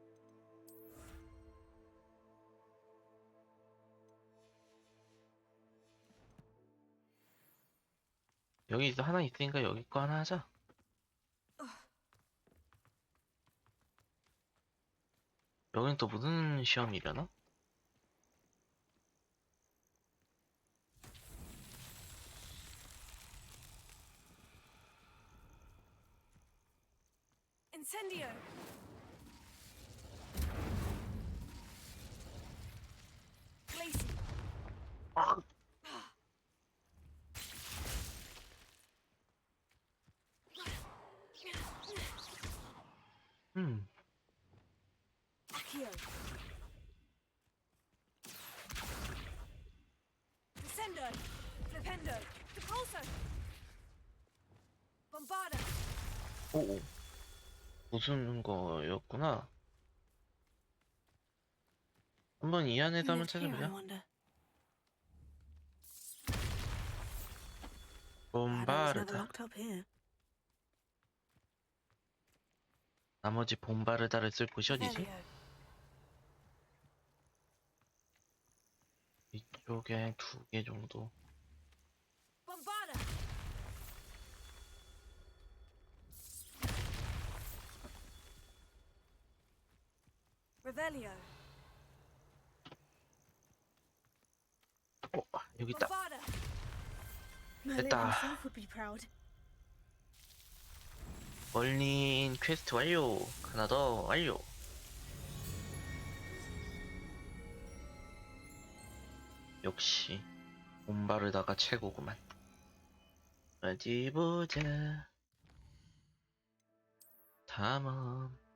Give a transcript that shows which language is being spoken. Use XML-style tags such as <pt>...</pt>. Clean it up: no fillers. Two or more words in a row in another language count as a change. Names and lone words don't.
<ko>여기 하나 있으니까 여기 거 하나 하자. 여긴 또 무슨 시험이려나?</ko> <la>Incendio! Glacier! Accio! Descendo! Flipendo! Depulso! Bombarda!</la> <ko>오오. 무슨 거였구나. 한번 이 안에서 한번</ko> <en>Lived here, I</en> <ko>찾아보자.</ko> <en>wonder. That was never</en> <ko>봄바르다.</ko> <en>locked up here.</en> <ko>나머지 봄바르다를 쓸 곳이 어디지?</ko> <la>Velio.</la> <ko>이쪽에 2개 정도.</ko> <la>Bombarda! Revelio.</la> <ko>여기 있다.</ko> <la>Bombarda! Merlin</la> <ko>됐다.</ko> <en>himself would be proud.</en> <ko>멀린 퀘스트 완료. 하나 더 완료. 역시 봄바르다가 최고구만. 어디 보자. 다음.</ko>